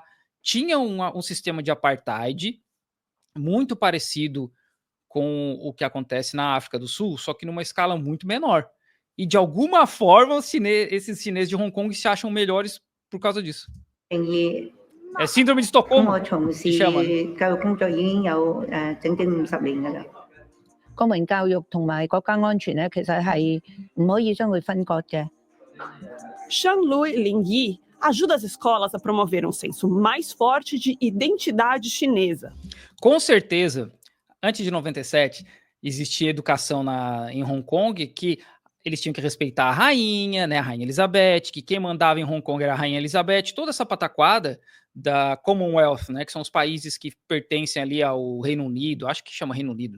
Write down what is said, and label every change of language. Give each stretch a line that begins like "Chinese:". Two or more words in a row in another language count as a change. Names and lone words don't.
Portuguese: Tinha um sistema de apartheid muito parecido com o que acontece na África do Sul, só que numa escala muito menor. E de alguma forma, esses chineses de Hong Kong se acham melhores por causa disso. É síndrome de Estocolmo, que chama.
Cantonese: 公民教育同埋國家安全咧，其實係唔可以將佢分割嘅。
Portuguese: Shanlui Lingyi ajuda as escolas a promover um senso mais forte de identidade chinesa. Com certeza, antes de 97, existia educação em Hong Kong que eles tinham que respeitar a rainha, né, a Rainha Elizabeth, que quem mandava em Hong Kong era a Rainha Elizabeth, toda essa pataquada da Commonwealth, né, que são os países que pertencem ali ao Reino Unido, acho que chama Reino Unido.